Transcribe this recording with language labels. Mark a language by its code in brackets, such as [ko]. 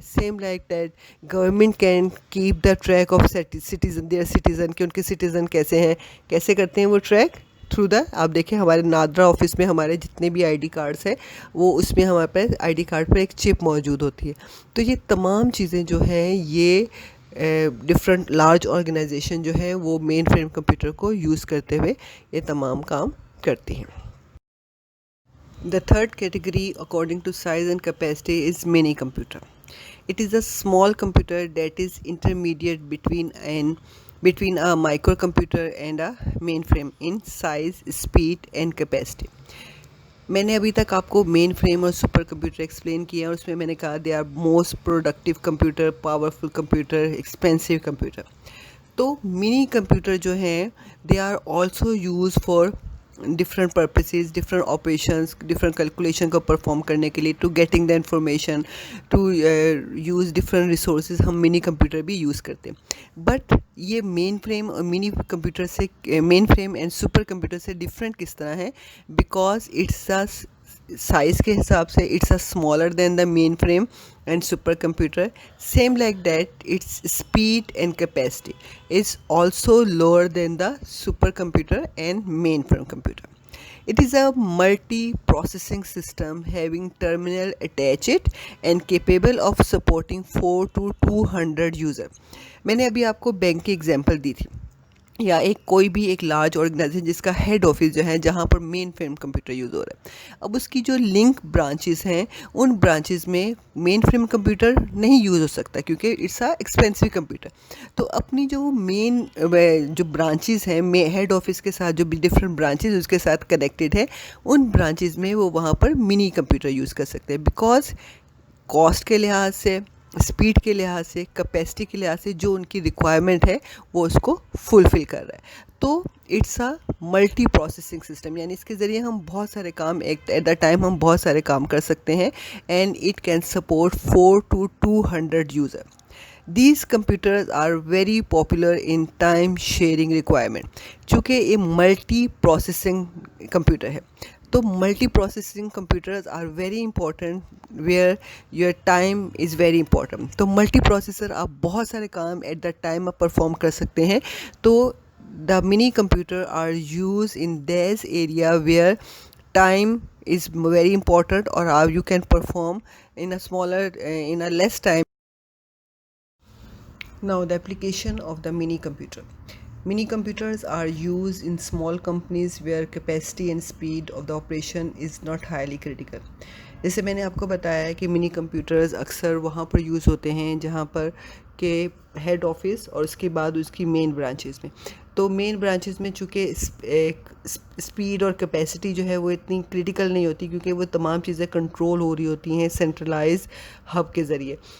[en] same like that government can keep the track of citizen [hi] कि उनके citizen कैसे हैं, कैसे करते हैं वो ट्रैक थ्रू द, आप देखें हमारे नादरा ऑफिस में हमारे जितने भी आईडी कार्ड्स हैं वो उसमें हमारे पास आईडी कार्ड पर एक चिप मौजूद होती है. तो ये तमाम चीज़ें जो हैं ये डिफरेंट लार्ज ऑर्गेनाइजेशन जो है वो मेन फ्रेम कंप्यूटर को यूज़ करते हुए ये तमाम काम करती हैं. [en] The third category according to size and capacity is mini computer. It is a small computer that is intermediate between a microcomputer and a mainframe in size, speed and capacity. [hi] मैंने अभी तक आपको मेन फ्रेम और super computer explain किया और उसमें मैंने कहा [en] they are most productive computer, [hi] powerful computer, expensive computer. [en] तो mini computer जो हैं they are also use for different purposes, different operations, different calculation को perform [hi] करने के लिए, [en] to getting the information, to use different resources [hi] हम mini computer भी use करते हैं. बट ये मेन फ्रेम और मिनी कंप्यूटर से, main frame and super computer से डिफरेंट किस तरह है, बिकॉज [en] It's a size के हिसाब से it's a smaller than the mainframe and supercomputer. Same like that, its speed and capacity is also lower than the supercomputer and mainframe computer. It is a multi-processing system having terminal attached and capable of supporting 4 to 200 user. [hi] मैंने अभी आपको bank की example दी थी, या कोई भी एक large organisation जिसका हेड ऑफिस जो है जहाँ पर मेन फ्रेम कंप्यूटर यूज़ हो रहा है. अब उसकी जो लिंक ब्रांचेस हैं उन ब्रांचेस में मेन फ्रेम कंप्यूटर नहीं यूज़ हो सकता क्योंकि [en] It's a expensive computer. [hi] तो अपनी जो मेन जो ब्रांचेस हैं हेड ऑफिस के साथ, जो भी डिफरेंट ब्रांचेस उसके साथ कनेक्टेड है, उन ब्रांचेस में वो वहाँ पर मिनी कंप्यूटर यूज़ कर सकते हैं. बिकॉज कॉस्ट के लिहाज से, स्पीड के लिहाज से, कैपेसिटी के लिहाज से जो उनकी रिक्वायरमेंट है वो उसको फुलफ़िल कर रहा है. तो [en] it's a multi processing system, [hi] यानी इसके ज़रिए हम बहुत सारे काम [en] at the time [hi] हम बहुत सारे काम कर सकते हैं. [en] And it can support 4 to 200 user. These computers are very popular in time sharing requirement. [hi] चूँकि ये मल्टी प्रोसेसिंग कंप्यूटर है तो [en] Multi processing computers are very important where your time is very important. [hi] तो मल्टी प्रोसेसर आप बहुत सारे काम [en] at the time [hi] आप परफॉर्म कर सकते हैं. [en] तो the mini computer are use in this area where time is very important, or how you can perform in a less time. Now the application of the mini computer. Mini computers are used in small companies where capacity and speed of the operation is not highly critical. [hi] जैसे मैंने आपको बताया है कि mini computers अक्सर वहाँ पर use होते हैं जहाँ पर के हेड ऑफिस और उसके बाद उसकी मेन ब्रांचेस में. तो मेन ब्रांचेस में चूँकि स्पीड और कैपेसिटी जो है वो इतनी क्रिटिकल नहीं होती, क्योंकि वो तमाम चीज़ें कंट्रोल हो रही होती हैं सेंट्रलाइज हब के ज़रिए।